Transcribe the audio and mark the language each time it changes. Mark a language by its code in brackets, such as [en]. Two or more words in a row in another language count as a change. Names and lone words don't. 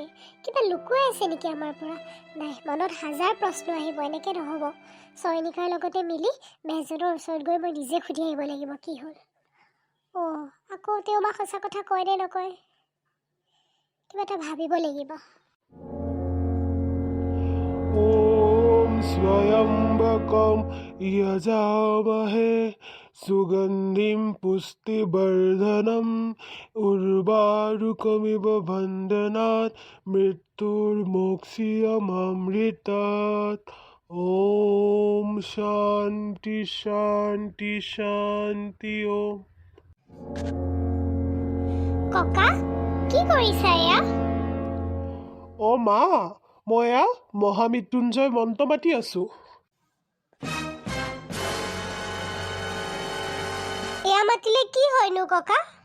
[as] কিবা লুকুৱাই আছে নেকি আমাৰ পৰা? নাই, মনত হাজাৰ প্ৰশ্ন আহিব, এনেকৈ নহ'ব। চয়নিকাৰ লগতে মিলি বেজজনৰ ওচৰত গৈ মই নিজে সুধি আহিব লাগিব কি হ'ল। অঁ, আকৌ তেওঁ বা সঁচা কথা কয় নে নকয়, কিবা এটা ভাবিব লাগিব। [sa] ॐ स्वयंवकं यजामहे सुगन्धिं पुष्टिवर्धनम् उर्वारुकमिव बन्धनात् मृत्युर्मोक्ष्यमामृतात्। ॐ शान्ति शान्ति शान्ति ॐ। [as] ককা, কি কৰিছা এয়া? অ' মা, মই এয়া মহামৃত্যুঞ্জয় মন্ত্ৰ মাতি আছোঁ। এয়া মাতিলে কি হয়নো ককা?